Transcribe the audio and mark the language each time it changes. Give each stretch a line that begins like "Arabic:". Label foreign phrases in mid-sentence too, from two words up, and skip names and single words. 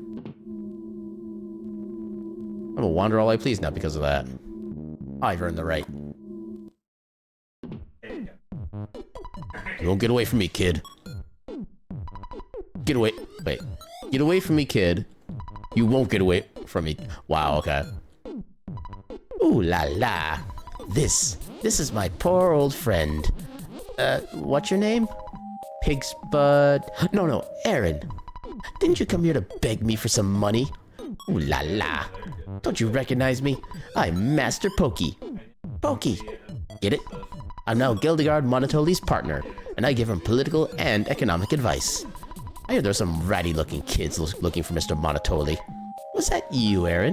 English: I'm gonna wander all I please now because of that. I've earned the right. You won't get away from me, kid. Get away. Wait. Get away from me, kid. You won't get away from me. Wow, okay.
French: Ooh la la.
English: This is my poor old friend. What's your name? Pig's Bud. No, Aaron. Didn't you come here to beg me for some money?
French: Ooh la la.
English: Don't you recognize me? I'm Master Pokey. Pokey. Get it? I'm now Gildegard Monotoli's partner, and I give him political and economic advice. I hear there's some ratty-looking kids looking for Mr. Monotoli. Was that you, Aaron?